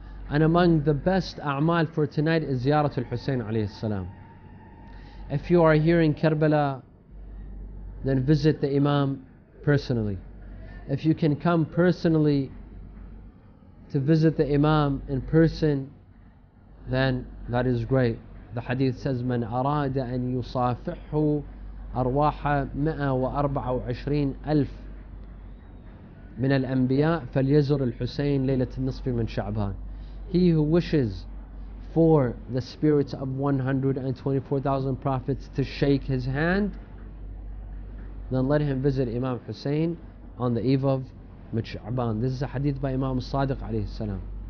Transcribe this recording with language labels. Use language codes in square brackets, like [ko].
[en] And among the best a'mal for tonight is Ziyaratul Hussein alayhi salam. If you are here in Karbala, then visit the Imam personally. If you can come personally to visit the Imam in person, then that is great. The hadith says, [ar] من أراد أن يصافحه أرواح 124,000 من الأنبياء فليزر الحسين ليلة النصف من شعبان. [en] He who wishes for the spirits of 124,000 prophets to shake his hand, then let him visit Imam Hussein on the eve of Sha'aban. This is a hadith by Imam Sadiq alayhi salam.